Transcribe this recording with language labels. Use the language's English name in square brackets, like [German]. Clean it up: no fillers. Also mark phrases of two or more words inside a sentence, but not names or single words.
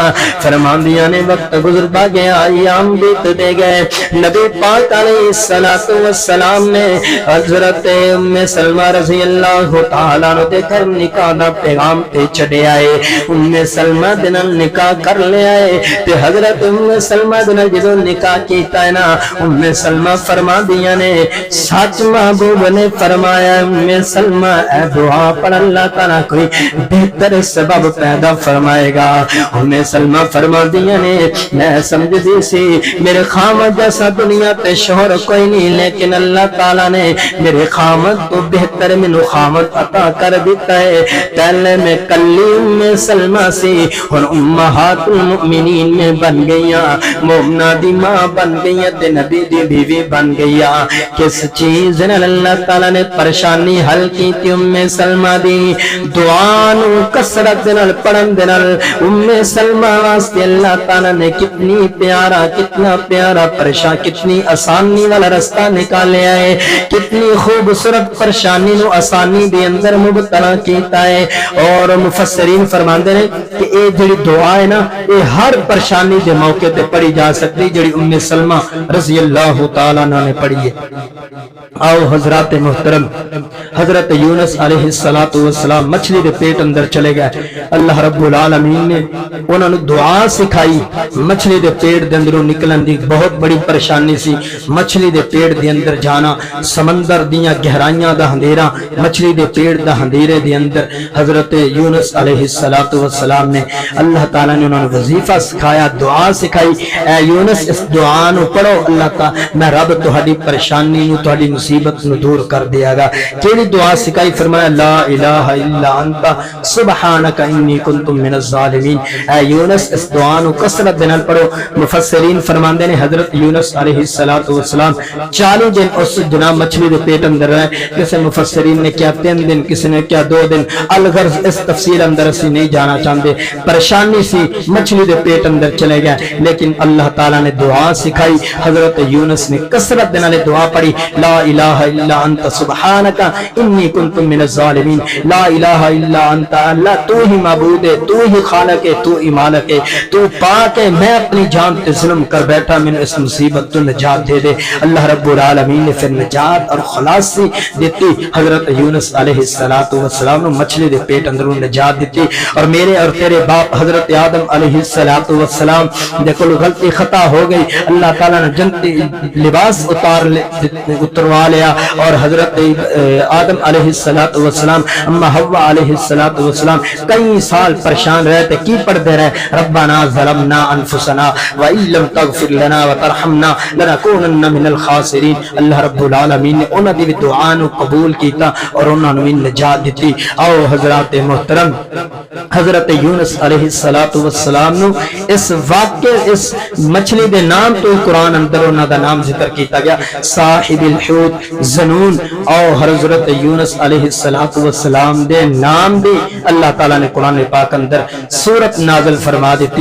[Punjabi] فرماندیاں نے وقت گزرتا گیا، ایام بیت دے گئے، نبی پاک [Arabic] علیہ السلام [Punjabi] نے حضرت ام سلمہ [Arabic] رضی اللہ تعالیٰ عنہ [Punjabi] دے گھر نکاح دا پیغام تے چڑھے آئے، ام سلمہ دے نال نکاح کر لے آئے تے حضرت ام سلمہ دے نال جدوں نکاح کیتا ہے نا ام سلمہ فرماندیاں نے سچ محبوب نے فرمایا ام سلمہ اے دعا پڑھ اللہ تعالیٰ کوئی بہتر سبب پیدا فرمائے گا۔ ام سلمہ فرماندیاں نے میں سمجھ دی سی میرے خامد جیسا دنیا تے شوہر کوئی نہیں، لیکن اللہ تعالیٰ نے میرے خامد تو بہتر مینوں خامد عطا کر دیتا ہے۔ پہلے میں کلی ام سلمہ سی اور [Arabic] امہات المؤمنین [Punjabi] میں بن گئیاں، مومنہ دی ماں بن گئیاں تے نبی دی بیوی بن گئیاں۔ کس چیز نے اللہ تعالیٰ نے پریشانی حل کی تھی ام سلمہ دی دعا نو کثرت نال پڑھن دے نال ام سلمہ واسطے اللہ تعالیٰ نے کتنی پیارا کتنا پیارا پریشان کتنی آسانی والا رستہ نکالیا ہے، کتنی خوبصورت پریشانی نو آسانی دے اندر مبتلا کیتا ہے۔ اور مفسرین فرماندے نے کہ اے جڑی دعا ہے نا اے ہر پریشانی دے موقع تے پڑھی جا سکتی جڑی ام سلمہ [Arabic] رضی اللہ تعالیٰ عنہ [Punjabi] نے پڑھی ہے۔ آؤ حضرات محترم، حضرت یونس [Arabic] علیہ السلام [Punjabi] مچھلی دے پیٹ اندر چلے گئے، [Arabic] اللہ رب العالمین [Punjabi] نے انہوں نے دعا سکھائی، مچھلی دے پیٹ دے اندروں نکلن دی بہت بڑی پریشانی سی، مچھلی دے پیٹ دے اندر جانا، سمندر دیاں گہرائیاں دا اندھیرا، مچھلی دے پیٹ دا اندھیرے دے اندر حضرت یونس [Arabic] علیہ السلام [Punjabi] نے اللہ تعالیٰ نے انہوں نے وظیفہ سکھایا، دعا سکھائی، اے یونس اس دعا نو پڑھو اللہ تعالیٰ میں رب تہاڈی پریشانی نو تہاڈی مصیبت نو دور کر دیا گا۔ کیڑی دعا سکھائی؟ [Arabic] فرمایا لا الہ الا انت سبحانک انی کنت من الظالمین۔ [Punjabi] اے یونس اس دعا نو کثرت دے نال پڑھو۔ مفسرین فرماندے نے حضرت یونس [Arabic] علیہ السلام [Punjabi] 40 دن اس جناب مچھلی دے پیٹ اندر رہے، کسی مفسرین نے کیا 3 دن، کسی نے کیا 2 دن، الغرض اس تفصیل اندر اسی نہیں جانا چاہتے۔ پریشان پریشانی سی مچھلی دے پیٹ اندر چلے گیا، لیکن اللہ تعالیٰ نے دعا سکھائی، حضرت یونس نے کثرت دے نال دعا پڑھی، [Arabic] لا الہ الا انت سبحانک انی کنت من الظالمین، لا الہ الا انت، [Punjabi] اللہ تو ہی معبود ہے، تو ہی خالق ہے، تو ہی مالک ہے، تو پاک ہے، میں اپنی جان تے ظلم کر بیٹھا، میں نے اس مصیبت تو نجات دے دے۔ [Arabic] اللہ رب العالمین [Punjabi] نے پھر نجات اور خلاصی دیتی، حضرت یونس [Arabic] علیہ السلام [Punjabi] نے مچھلی دے پیٹ اندروں نجات دیتی، اور میرے اور تیرے باپ حضرت آدم [Arabic] علیہ السلام [Punjabi] دیکھو غلطی خطا ہو گئی، اللہ تعالیٰ نے جنتی لباس اتروا لیا، اور حضرت آدم [Arabic] علیہ السلام [Punjabi] اما حوا [Arabic] علیہ السلام [Punjabi] کئی سال پریشان رہے تھے، کی پڑھتے رہے، [Arabic] ربنا ظلمنا انفسنا وان لم تغفر لنا وترحمنا لنکونن من الخاسرین۔ اللہ رب العالمین [Punjabi] نے انہاں دی دعا نو قبول کیتا اور انہاں نو نجات دیتی۔ آؤ حضرات محترم، حضرت یونس [Arabic] علیہ السلام [Punjabi] نو اس واقعے اس مچھلی دے نام تو قرآن اندر انہاں دا نام ذکر کیتا گیا، [Arabic] صاحب الحوت [Punjabi] ذنون۔ اور حضرت یونس [Arabic] علیہ السلام [Punjabi] دے نام بھی اللہ تعالیٰ نے قرآن پاک اندر سورت نازل فرما دیتی۔